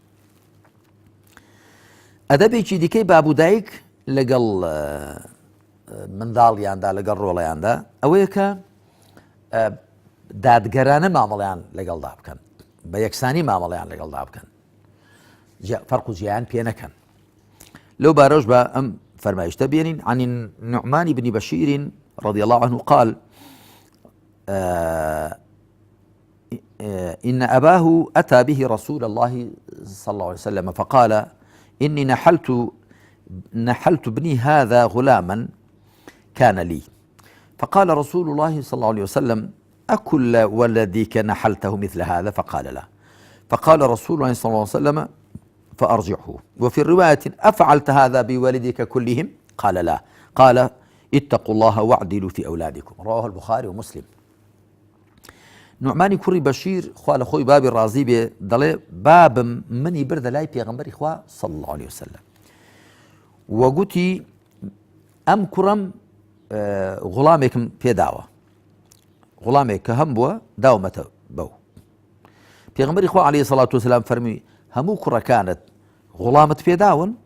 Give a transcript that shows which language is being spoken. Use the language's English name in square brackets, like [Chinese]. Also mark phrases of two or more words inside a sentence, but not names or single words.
[Central Kurdish] ئەدەبێکی دیکەی باب و دایک لەگەڵ منداڵیاندا لەگەڵ ڕۆڵەیاندا ئەوەیە کە دادگەرانە مامەڵەیان لەگەڵدا بکەن بە یەکسانی مامەڵەیان لەگەڵدا بکەن فەرق و جیان پێ نەکەن لەو بارەش بە ئەم فەرمایشتە بێنین [Arabic] عن النعمان بن بشير رضي الله عنه قال إن أباه أتى به رسول الله صلى الله عليه وسلم فقال إني نحلت ابني هذا غلاما كان لي فقال رسول الله صلى الله عليه وسلم أكل ولدك نحلته مثل هذا فقال لا فقال رسول الله صلى الله عليه وسلم فأرجعه وفي الرواية أفعلت هذا بولدك كلهم قال لا قال اتقوا الله واعدلوا في أولادكم رواه البخاري [Central Kurdish] ومسلم نعمانی کوڕی بەشیر خوا لە خۆی بابی ڕازی بێ دەڵێ بابم منی بردە لای پێغەمبەری خوا [Arabic] صلی الله عليه وسلم [Central Kurdish] وەگوتی ئەم کوڕم غوڵامێکم پێداوە غوڵامێک کە هەم بووە داومەتە بەو پێغەمبەری خوا [Arabic] عەلەیهی سەڵات وسەلام [Central Kurdish] فەرمووی هەموو کوڕەکانت غوڵامت پێداون